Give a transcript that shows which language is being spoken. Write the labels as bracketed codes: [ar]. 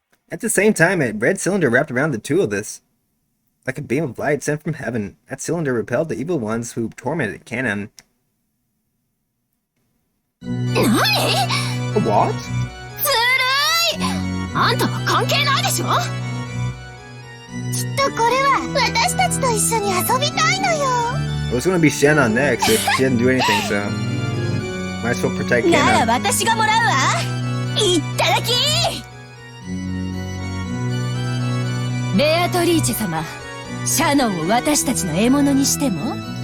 [en] At the same time, a red cylinder wrapped around the two of us. Like a beam of light sent from heaven, that cylinder repelled the evil ones who tormented Cannon. What? [ja] ずるいあんたは関係ないでしょきっとこれは私たちと一緒に遊びたいのよ [en] It was gonna be Shannon next if she didn't do anything, so might as well protect [ja] なら [en] Cannon. [ja] 私がもらうわいっただきベアトリーチェ様シャノンを私たちの獲物にしても